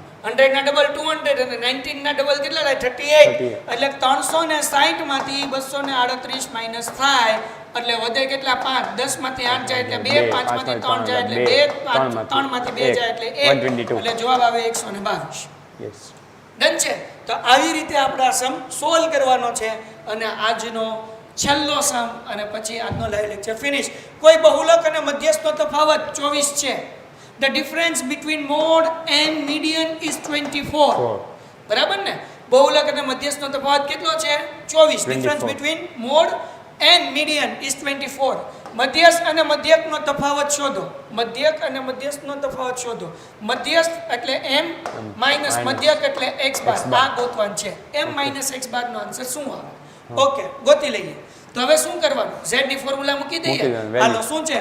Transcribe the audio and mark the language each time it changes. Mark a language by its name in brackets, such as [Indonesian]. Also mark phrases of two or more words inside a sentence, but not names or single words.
[Gujarati] 100 ના ડબલ 200 અને 19 ના ડબલ કેટલા થાય 38 એટલે 360 માંથી 238 માઈનસ થાય એટલે વધે કેટલા 5 10 માંથી 8 જાય એટલે 2 5 માંથી 3 જાય એટલે 2 3 માંથી 2 જાય એટલે 1 એટલે જવાબ આવે 122 યસ ડન છે. તો આવી રીતે આપણે આ [English] sum solve [Gujarati] કરવાનો છે અને આજનો છેલ્લો સમ અને પછી આજનો [English] live lecture finish. [Gujarati] કોઈ બહુલક અને મધ્યસ્થનો તફાવત 24 છે. [English] The difference between mode and median is 24. [Gujarati] બરાબર ને? બહુલક અને મધ્યસ્થનો તફાવત કેટલો છે 24. [English] Difference between mode and median is 24. [Gujarati] મધ્યસ્થ અને મધ્યકનો તફાવત શોધો. મધ્યક અને મધ્યસ્થનો તફાવત શોધો. મધ્યસ્થ એટલે m માઈનસ મધ્યક એટલે x બાર. આ ગોતવાનું છે. [English] m minus x bar [Gujarati] નો આન્સર શું આવે? ઓકે, ગોતી લઈએ. તો હવે શું કરવાનું? z ની ફોર્મ્યુલા મૂકી દઈએ. હાલો, શું છે?